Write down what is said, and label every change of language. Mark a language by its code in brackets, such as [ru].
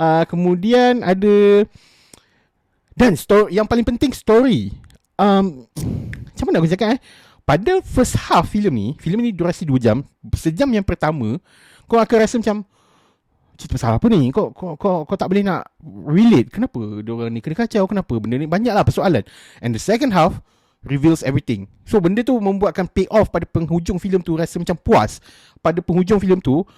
[ms] Kemudian ada, dan story, yang paling penting story. Macam mana aku cakap pada first half filem ni durasi 2 jam. Sejam yang pertama kau akan rasa macam cerita pasal apa ni? Kau tak boleh nak relate. Kenapa diorang ni kena kacau? Kenapa benda ni? Banyaklah persoalan. [en] And the second half reveals everything. [ms] So benda tu membuatkan pay off pada penghujung filem tu, rasa macam puas pada penghujung filem tu.